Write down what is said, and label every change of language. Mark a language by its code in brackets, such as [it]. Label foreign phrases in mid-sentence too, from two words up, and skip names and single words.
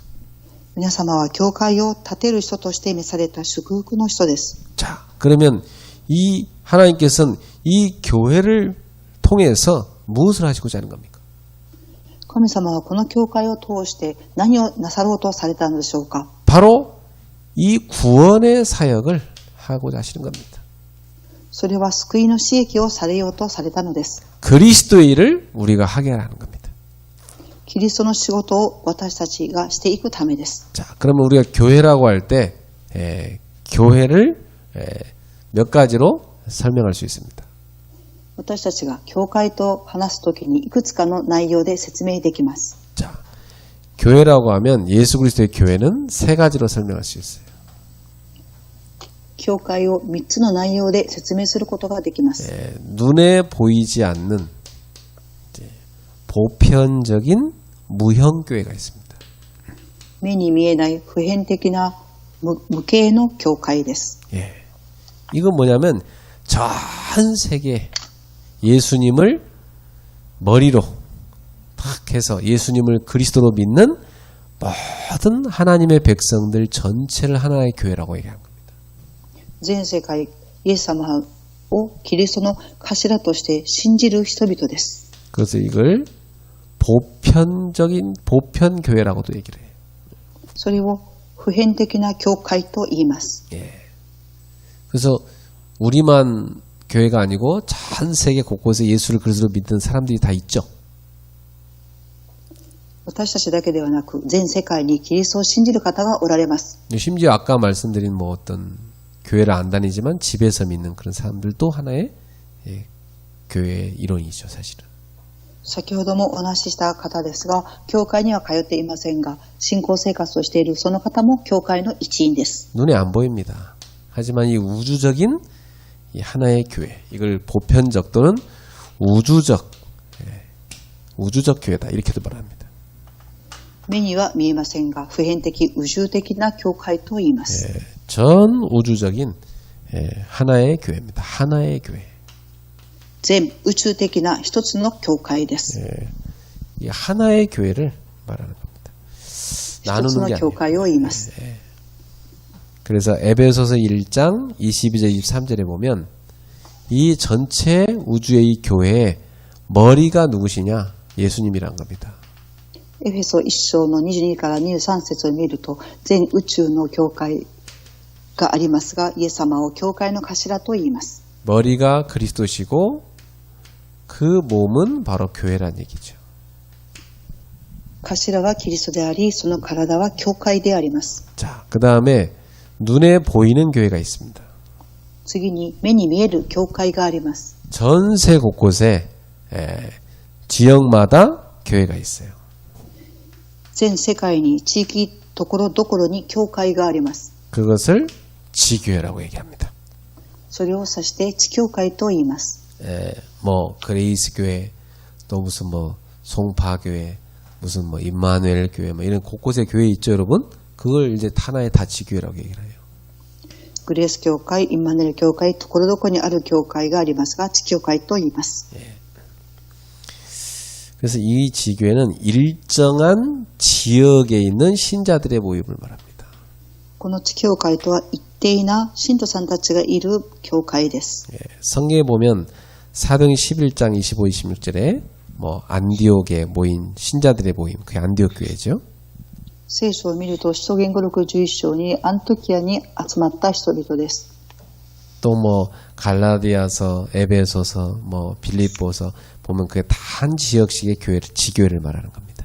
[ja] 皆様は教会を建てる人として召された祝福の人です。 [ko] 자, 그러면 이 하나님께서는 이 교회를 통해서 무엇을 하시고자 하는 겁니까? [ja] 神様はこの教会を通して何をなさろうとされたのでしょうか？ [ko] 바로 이 구원의 사역을 하고자 하시는 겁니다. [ja] それは救いの使役をされようとされたのです。 [ko] 그리스도의 일을 우리가 하게 하는 겁니다. [ja] キリストの仕事を私たちがしていくためです。 [ko] 자, 그러면 우리가 교회라고 할 때 교회를 몇 가지로 설명할 수 있습니다. [ja] 私たちが教会と話すときにいくつかの内容で説明できます。 [ko] 자, 교회라고 하면 예수 그리스도의 교회는 세 가지로 설명할 수 있어요. [ja] 教会を3つの内容で説明することができます。 [ko] 눈에 보이지 않는 보편적인 무형교회가 있습니다. [ja] 目に見えない普遍的な無形の教会です。 [ko] 예, 이건 뭐냐면 전 세계 예수님을 머리로 탁 해서 예수님을 그리스도로 믿는 모든 하나님의 백성들 전체를 하나의 교회라고 얘기한 겁니다. [ja] 全世界イエス様をキリストの頭として信じる人々です。 [ko] 그래서 이걸 보편교회라고도 얘기를 해요. [ja] それを普遍的な教会と言います。 [ko] 예. 그래서 우리만 교회가 아니고 전 세계 곳곳에 예수를 그리스도로 믿는 사람들이 다 있죠. [ja] 私たちだけではなく全世界にキリストを信じる方がおられます。 [ko] 심지어 아까 말씀드린 뭐 어떤 교회를 안 다니지만 집에서 믿는 그런 사람들도 하나의 교회의 일원이죠, 사실은. [ja] 先ほどもお話しした方ですが、教会には通っていませんが、信仰生活をしているその方も教会の一員です。 [ko] 눈에 안 보입니다. 하지만 이 우주적인 이 하나의 교회, 이걸 보편적 또는 우주적 교회다 이렇게도 말합니다. [ja] 目には見えませんが、普遍的、宇宙的な教会と言います。 [ko] 전 우주적인 하나의 교회입니다. 하나의 교회. [ja] 全宇宙的な一つの教会です。 [ko] 이 하나의 교회를 말하는 겁니다. [ja] 一つ [ko] 나누는 [ja] の [ko] 게 [ja] 教 [ko] 아니에요. [ja] 会を言います。 [ko] 그래서 에베소서 1장 22절 23절에 보면 이 전체 우주의 이 교회의 머리가 누구시냐? 예수님이란 겁니다. [ja] エフェソ1章の22から23節を見ると、全宇宙の教会がありますが、イエス様を教会の頭と言います。 [ko] 머리가 그리스도시고 그 몸은 바로 교회란 얘기죠. [ja] 頭はキリストであり、その体は教会であります。 [ko] 자, 그 다음에 눈에 보이는 교회가 있습니다. [ja] 次に目に見える教会があります。 [ko] 전세 곳곳에 지역마다 교회가 있어요. [ja] 全世界に地域ところどころに教会があります。 [ko] 그것을 지교회라고 얘기합니다. [ja] それを指して地教会と言います。 [ko] 뭐 그레이스 교회, 또 무슨 뭐 송파교회, 무슨 뭐 임마누엘 교회, 뭐 이런 곳곳에 교회 있죠, 여러분? 그걸 이제 하나의 다 지교회라고 얘기를 해요. [ja] グレース教会、インマヌエル教会、ところどころにある教会がありますが、地教会と言います。 [ko] 그래서 이 지교회는 일정한 지역에 있는 신자들의 모임을 말합니다. [ja] この地教会とは一定な信徒さんたちがいる教会です。 [ko] 성경에 보면 사도행 11장 25, 26절에 뭐 안디옥에 모인 신자들의 모임, 그게 안디옥 교회죠. [ja] 聖書を見ると、使徒言語録11章にアントキアに集まった人々です。 [ko] 또 뭐 갈라디아서, 에베소서, 뭐 빌립보서 보면 그게 다 한 지역씩의 교회를 지교회를 말하는 겁니다.